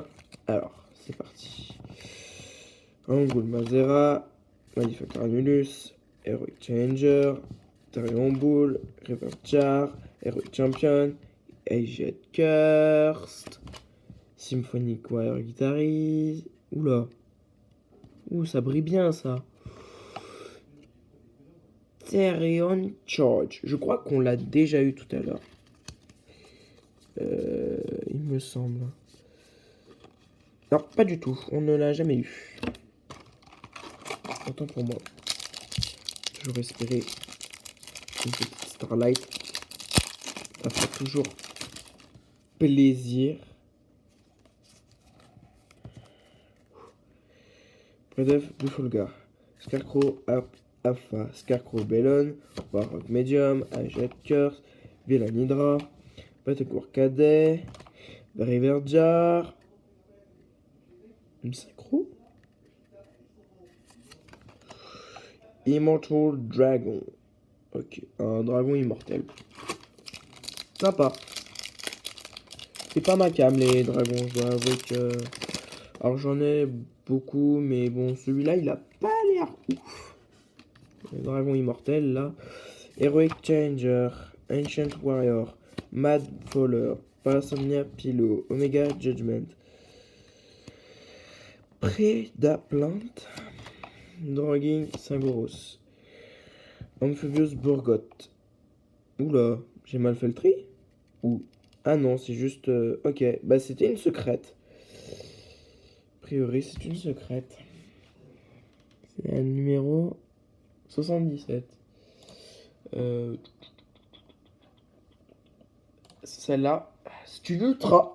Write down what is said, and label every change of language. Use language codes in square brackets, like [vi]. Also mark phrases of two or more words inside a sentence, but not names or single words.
[fr] Alors, c'est parti. Angul Mazera, Manufacture Anulus, Heroic Changer, Therion Bull, River Jar, Heroic Champion, Aged Cursed, Symphonic Warrior Guitarist. Oula. Ouh, ça brille bien ça. Therion Charge. Je crois qu'on l'a déjà eu tout à l'heure. Il me semble. Non, pas du tout. On ne l'a jamais eu. Autant pour moi. Toujours espérer une petite Starlight. Ça fait toujours plaisir. Predef Buffolgar. Scarecrow Alpha. Scarecrow Bellon. Warrock Medium. Aged Curse. Villanidra. Battlecourt Cadet. River Jar. Sacro. Immortal Dragon. Ok, un dragon immortel. Sympa. C'est pas ma cam les dragons, je dois avouer que... Alors j'en ai beaucoup, mais bon, celui-là, il a pas l'air ouf. Le dragon immortel, là. Heroic Changer, Ancient Warrior, Mad Faller, Parasomnia Pillow, Omega Judgment, Predaplant, Drogging Syngoros, Amphibious Bourgot. Oula, j'ai mal fait le tri? Ou... Ah non, c'est juste... Ok, bah c'était une secrète. A priori, c'est une secrète. C'est un numéro 77. Celle-là, c'est une ultra.